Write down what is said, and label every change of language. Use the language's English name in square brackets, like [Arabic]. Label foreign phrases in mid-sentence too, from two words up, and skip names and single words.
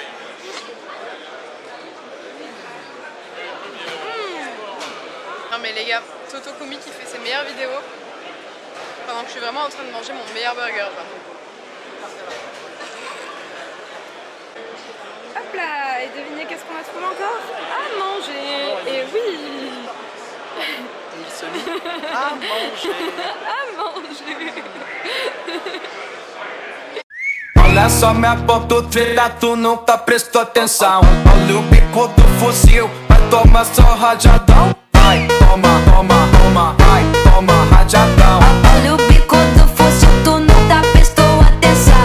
[French] Non mais les gars, Toto Komi qui fait ses meilleures vidéos pendant que je suis vraiment en train de manger mon meilleur burger. Quoi. Hop là, et devinez qu'est-ce qu'on a trouvé encore? À manger. Et oui. Il se lit à manger. À manger. [Portuguese] Olha só minha ponta treta, tu nunca prestou atenção. Olha o bico do fuzil, vai tomar só rajadão. Vai, toma, toma, toma, vai, toma rajadão. Olha o bico do fuzil, tu nunca prestou atenção.